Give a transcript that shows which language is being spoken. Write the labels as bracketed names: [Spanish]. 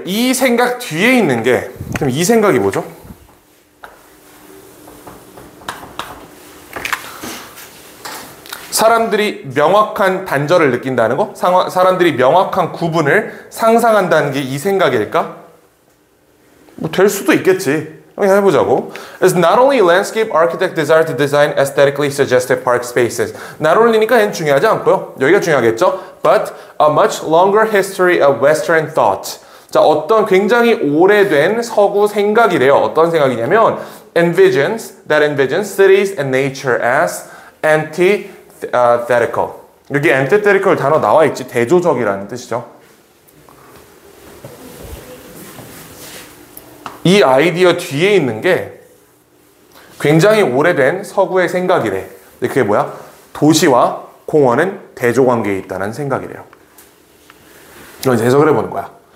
[Korean] 이 생각 뒤에 있는 게, 그럼 이 생각이 뭐죠? 사람들이 명확한 단절을 느낀다는 거? 사람들이 명확한 구분을 상상한다는 게 이 생각일까? 뭐 될 수도 있겠지. 그냥 해보자고. [English] It's not only landscape architect desire to design aesthetically suggestive park spaces. [Korean] not only니까 얘는 중요하지 않고요. 여기가 중요하겠죠. [English] But a much longer history of Western thought. [Korean] 자, 어떤 굉장히 오래된 서구 생각이래요. 어떤 생각이냐면 [English] that envisions cities and nature as antithetical. [Korean] 여기 antithetical 단어 나와 있지. 대조적이라는 뜻이죠. 이 아이디어 뒤에 있는 게 굉장히 오래된 서구의 생각이래. 근데 그게 뭐야? 도시와 공원은 대조관계에 있다는 생각이래요. 이건 이제 해석을 해보는 거야.